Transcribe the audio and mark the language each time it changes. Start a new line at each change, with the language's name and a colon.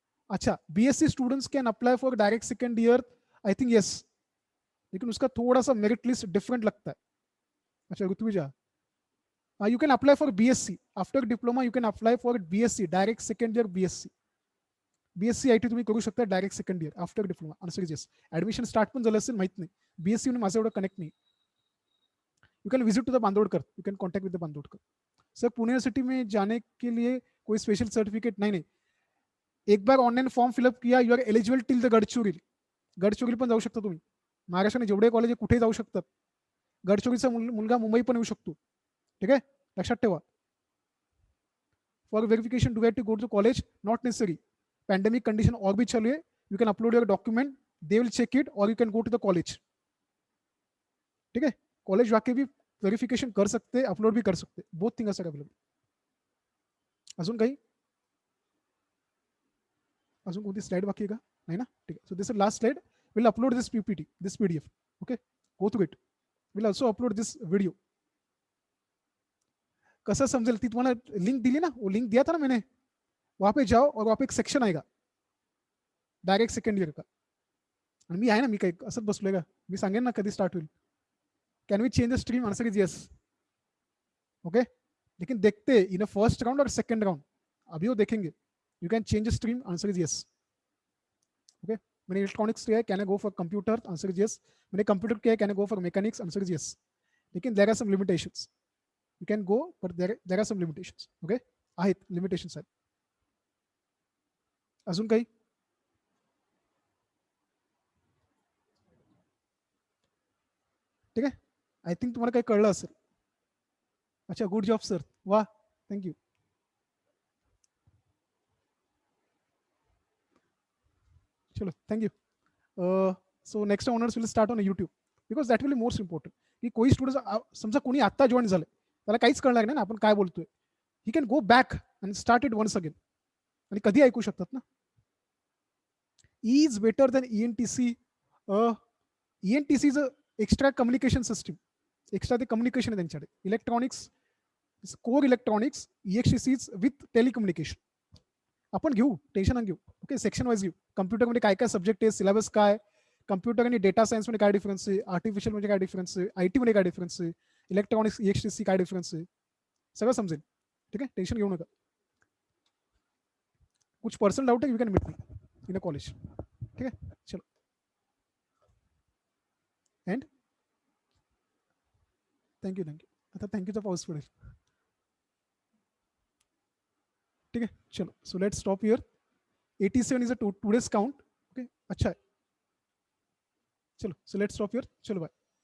English: अच्छा, BSc students can apply for direct second year, I think yes,
Hindi: लेकिन उसका थोड़ा सा मेरिट लिस्ट डिफरेंट लगता है.
English: अच्छा Ritvija, you can apply for BSc after diploma. You can apply for BSc direct second year.
Marathi: BSc IT तुम्ही करू शकता direct second year after diploma.
English: Answer is yes.
Marathi: Admission start पण झालं असेल माहित नाही. बीएससी में माझं एवढं कनेक्ट नाही.
English: You can visit to the Bandodkar, you can contact with the Bandodkar.
Hindi: Sir Pune university में जाने के लिए कोई स्पेशल सर्टिफिकेट नहीं. एक बार ऑनलाईन फॉर्म फिलअप किया,
English: You are eligible till the Gadchiroli.
Marathi: Gadchiroli पण जाऊ शकता तुम्ही. महाराष्ट्राने जेवढे कॉलेज कुठे जाऊ शकतात. गडचिरोलीचा मुलगा मुंबई पण येऊ शकतो. ठीक आहे, लक्षात ठेवा.
English: For verification do to go to college not necessary.
Hindi: Pandemic condition और भी चालू है.
English: you can upload your document, they will check it,
Hindi: और
English: You can go to the college.
Hindi: ठीक है, कॉलेज जाके भी वेरिफिकेशन कर सकते, अपलोड भी कर सकते.
English: Both things are available.
Marathi: अजून काही? अजून कोणती स्लाइड बाकी आहे का? नाही ना, ठीक आहे.
English: So this is last slide. Will upload this PPT, this PDF. Okay, go through it. Will also upload this video.
Marathi: कसं समझेल ती तुम्हाला लिंक दिली ना,
Hindi: वो लिंक दिया था ना मैंने. वहां पे जाओ और वहां पे एक सेक्शन आएगा डायरेक्ट सेकंड ईयर का.
Marathi: आणि मी आहे ना, मी काही असंच बसलोय का? मी सांगेन ना कधी स्टार्ट होईल.
English: Can we change the stream? Answer is yes.
Hindi: Okay, लेकिन देखते इन फर्स्ट राउंड और सेकंड राउंड, अभी वो देखेंगे.
English: You can change the stream, answer is yes. Okay,
Hindi: मैंने इलेक्ट्रॉनिक्स किया है,
English: Can I go for computer? Answer is yes.
Hindi: मैंने कंप्यूटर किया है,
English: Can I go for mechanics? Answer is yes. लेकिन there are some limitations. You can go, but there are some limitations.
Marathi: Okay, आहेत limitations आहेत. अजून काही? ठीक आहे, I think तुम्हाला काही कळलं असेल.
English: अच्छा, good job sir, वा, thank you. चलो, thank you. So next honours will start on YouTube, because that will be most important.
Marathi: की कोई स्टुडंट समजा कोणी आत्ता जॉईन झालं, त्याला काहीच कळणार नाही ना आपण काय बोलतोय.
English: he can go back and start it once again,
Marathi: आणि कधी ऐकू शकतात ना.
English: Is better than ENTC. ENTC is extra communication system.
Marathi: Extra ते कम्युनिकेशन आहे त्यांच्याकडे.
English: Electronics, core electronics, EXTC with telecommunication.
Marathi: आपण घेऊ, टेन्शन घेऊ. ओके, सेक्शन वाईज घेऊ. कम्प्युटरमध्ये काय काय सब्जेक्ट आहे, सिलेबस काय, कम्प्युटर आणि डेटा सायन्समध्ये काय डिफरन्स आहे, आर्टिफिशियल म्हणजे काय डिफरन्स आहे, आयटी मध्ये काय डिफरन्स आहे, इलेक्ट्रॉनिक्स ईएक्सटीसी काय डिफरन्स आहे, सगळं समजेल. ठीक आहे, टेन्शन घेऊ नका.
Hindi: कुछ पर्सनल डाउट है,
English: You can meet me in a college.
Hindi: ठीक है, चलो.
English: And thank you.
Marathi: आता थँक्यूचा पाऊस पडेल. ठीक आहे, चलो.
English: So let's stop here. 87 is a today's count. Okay,
Hindi: अच्छा है, चलो,
English: so let's stop here, चलो bye.